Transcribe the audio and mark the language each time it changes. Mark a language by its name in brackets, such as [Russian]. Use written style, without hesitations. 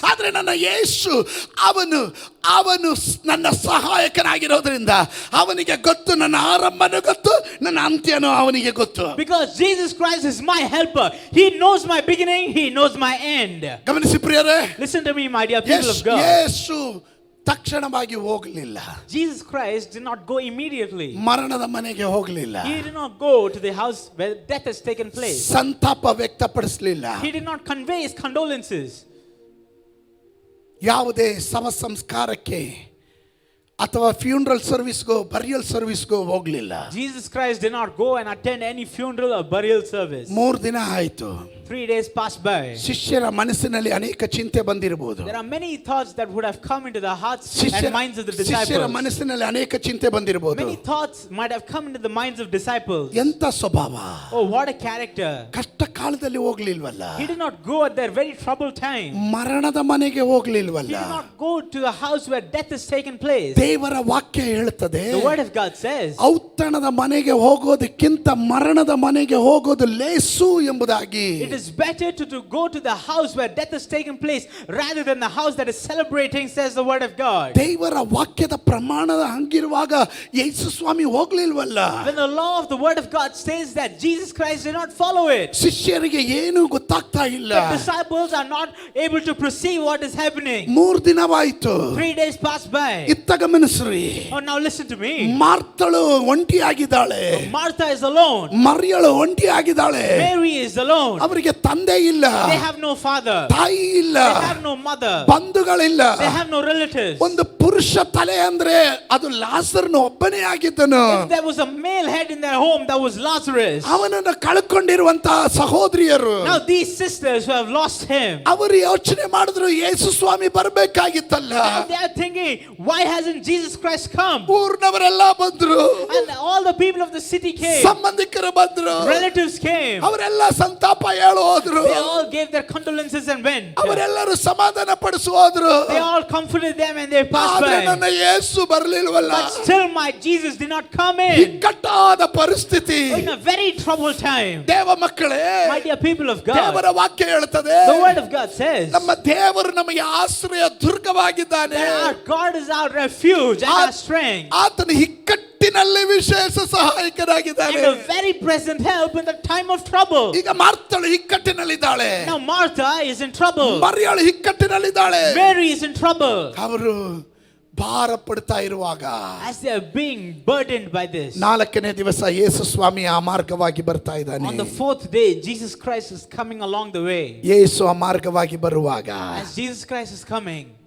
[Kannada] ಆದ್ರೆ ನನ್ನ ಯೇಸು ಅವನು ನನ್ನ ಸಹಾಯಕನಾಗಿರೋದ್ರಿಂದ ಅವನಿಗೆ ಗೊತ್ತು, ನನ್ನ ಆರಂಭನೂ ಗೊತ್ತು, ನನ್ನ ಅಂತ್ಯನೂ ಅವನಿಗೆ ಗೊತ್ತು. [English] Because Jesus Christ is my helper, he knows my beginning, he knows my end. [Kannada] ಗಮನಿಸಿ ಪ್ರಿಯರೇ, [English] Listen to me, my dear people of God. [Kannada] ಯೇಸು ತಕ್ಷಣವಾಗಿ ಹೋಗಲಿಲ್ಲ. [English] Jesus Christ did not go immediately. [Kannada] ಮರಣದ ಮನೆಗೆ ಹೋಗಲಿಲ್ಲ. [English] He did not go to the house where death has taken place. [Kannada] ಸಂತಾಪ ವ್ಯಕ್ತಪಡಿಸಲಿಲ್ಲ. [English] He did not convey his condolences. [Kannada] ಯಾವುದೇ ಶವ ಸಂಸ್ಕಾರಕ್ಕೆ ಅಥವಾ [English] funeral ಸರ್ವಿಸ್ಗೋ burial ಸರ್ವಿಸ್ಗೋ [Kannada] ಹೋಗಲಿಲ್ಲ. [English] Jesus Christ did not go and attend any funeral or burial service. [Kannada] 3 ದಿನ ಆಯಿತು. [English] 3 days passed by. [Kannada] ಶಿಷ್ಯರ ಮನಸ್ಸಿನಲ್ಲಿ ಅನೇಕ ಚಿಂತೆ ಬಂದಿರಬಹುದು. [English] There are many thoughts that would have come into the hearts and minds of the disciples. [Kannada] ಶಿಷ್ಯರ ಮನಸ್ಸಿನಲ್ಲಿ ಅನೇಕ ಚಿಂತೆ ಬಂದಿರಬಹುದು. [English] Many thoughts might have come into the minds of disciples. [Kannada] ಎಂತ ಸ್ವಭಾವ, [English] Oh, what a character. [Kannada] ಕಷ್ಟ ಕಾಲದಲ್ಲಿ ಹೋಗ್ಲಿಲ್ವಲ್ಲ. [English] He did not go at their very troubled time. [Kannada] ಮರಣದ ಮನೆಗೆ [English] He [Kannada] ಹೋಗ್ಲಿಲ್ವಲ್ಲ. [English] did not go to the house where death has taken place. [Kannada] ದೇವರ ವಾಕ್ಯ ಹೇಳುತ್ತದೆ, [English] The word of God says, [Kannada] ಔತಣದ ಮನೆಗೆ ಹೋಗೋದಕ್ಕಿಂತ ಮರಣದ ಮನೆಗೆ ಹೋಗೋದು ಲೇಸು ಎಂಬುದಾಗಿ. [English] it is better to go to the house where death has taken place rather than the house that is celebrating, says the word of God. [Kannada] ದೇವರ ವಾಕ್ಯದ ಪ್ರಮಾಣದ ಹಂಗಿರುವಾಗ ಯೇಸು ಸ್ವಾಮಿ ಹೋಗ್ಲಿಲ್ವಲ್ಲ. [English] When the law of the word of God says that, Jesus Christ did not follow it. [Kannada] ಶಿಷ್ಯರಿಗೆ ಏನು ಗೊತ್ತಾಗ್ತಾ ಇಲ್ಲ. [English] The disciples are not able to perceive what is happening. [Kannada] 3 ದಿನವಾಯಿತು. [English] 3 days passed by. [Kannada] ಇತ್ತ ಗಮನಿಸ್ರಿ. [English] Oh, now listen to me. [Kannada] ಮಾರ್ತಳು ಒಂಟಿಯಾಗಿದ್ದಾಳೆ. [English] Martha is alone. [Kannada] ಮರಿಯಳು ಒಂಟಿಯಾಗಿದ್ದಾಳೆ. [English] Mary is alone. [Kannada] ಅವರಿಗೆ ಅವರಿಗೆ ತಂದೆ ಇಲ್ಲ, [English] They have no father. [Kannada] ತಾಯಿ ಇಲ್ಲ, [English] They have no mother. [Kannada] ಬಂಧುಗಳಿಲ್ಲ. [English] They have no relatives. [Kannada] ಒಂದು ಪುರುಷ ತಲೆ ಅಂದ್ರೆ ಅದು ಲಾಸರ್ನ ಒಬ್ಬನೇ ಆಗಿದ್ದನು. [English] If there was a male head in their home, that was Lazarus. [Kannada] ಅವನನ್ನು ಕಳ್ಕೊಂಡಿರುವಂತಹ ಸಹೋದರಿಯರು [English] Now these sisters who have lost him, [Kannada] ಅವರು ಯೋಚನೆ ಮಾಡಿದ್ರು ಯೇಸು ಸ್ವಾಮಿ ಬರ್ಬೇಕಾಗಿತ್ತಲ್ಲ. [English] they are thinking, why hasn't Jesus Christ come? [Kannada] ಊರ್ನವರೆಲ್ಲ ಬಂದ್ರು, [English] And all the people of the city came. [Kannada] ಸಂಬಂಧಿಕರು ಬಂದ್ರು, [English] Relatives came. [Kannada] ಅವರೆಲ್ಲ ಸಂತಾಪ ಹೇಳು ಹೋದ್ರು, [English] They all gave their condolences and went. [Kannada] ಅವರೆಲ್ಲರೂ ಸಮಾಧಾನ ಪಡಿಸು ಹೋದ್ರು. [English] They all comforted them and they passed [Kannada] ಆದ್ರೆ [English] by. [Kannada] ನನ್ನ ಯೇಸು ಬರ್ಲಿಲ್ವಲ್ಲ. [English] But still my Jesus did not come in. [Kannada] ಇಕ್ಕಟ್ಟಾದ ಪರಿಸ್ಥಿತಿ. [English] In a very troubled time. [Kannada] ದೇವ ಮಕ್ಕಳೇ, [English] My dear people of God, [Kannada] ದೇವರ ವಾಕ್ಯ ಹೇಳ್ತದೆ, [English] the word of God says [Kannada] ನಮ್ಮ ದೇವರು ನಮಗೆ ಆಶ್ರಯ ದುರ್ಗವಾಗಿದ್ದಾನೆ. [English] that our God is our refuge and our strength [Kannada] ಆತನ ಇಕ್ಕಟ್ಟಿನಲ್ಲಿ ವಿಶೇಷ ಸಹಾಯಕನಾಗಿದ್ದಾನೆ. [English] and a very present help in the time of trouble. [Kannada] ಈಗ ಮಾರ್ತಳು ಇಕ್ಕಟ್ಟಿನಲ್ಲಿದ್ದಾಳೆ, [English] Now Martha is in trouble. [Kannada] ಮರಿಯಳು ಇಕ್ಕಟ್ಟಿನಲ್ಲಿದ್ದಾಳೆ. [English] Mary is in trouble. [Kannada] ಅವರು ಭಾರ ಪಡ್ತಾ ಇರುವಾಗ [English] As they are being burdened by this. [Kannada] 4ನೇ ದಿವಸ ಯೇಸು ಸ್ವಾಮಿ ಆ ಮಾರ್ಗವಾಗಿ ಬರ್ತಾ ಇದ್ದಾನೆ. [English] On the 4th day, Jesus Christ is coming along the way. [Kannada] ಯೇಸು ಆ ಮಾರ್ಗವಾಗಿ ಬರುವಾಗ [English] As Jesus Christ is coming,